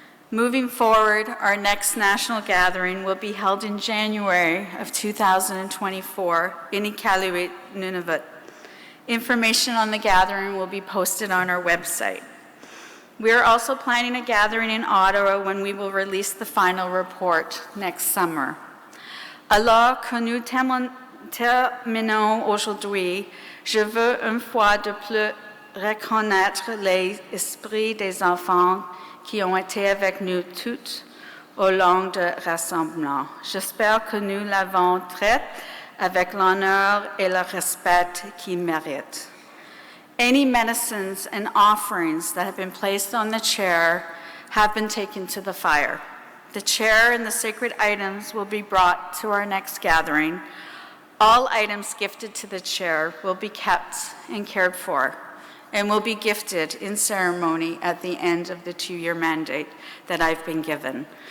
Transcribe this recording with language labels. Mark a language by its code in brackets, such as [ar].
[en] Moving forward, our next national gathering will be held in January of 2024 in Iqaluit, Nunavut. Information on the gathering will be posted on our website. We are also planning a gathering in Ottawa when we will release the final report next summer. [fr] Alors que nous terminons aujourd'hui, je veux une fois de plus reconnaître les esprits des enfants qui ont été avec nous toutes au long du rassemblement. J'espère que nous l'avons traité avec l'honneur et le respect qu'il mérite. [en] Any medicines and offerings that have been placed on the chair have been taken to the fire. The chair and the sacred items will be brought to our next gathering. All items gifted to the chair will be kept and cared for and will be gifted in ceremony at the end of the 2-year mandate that I've been given.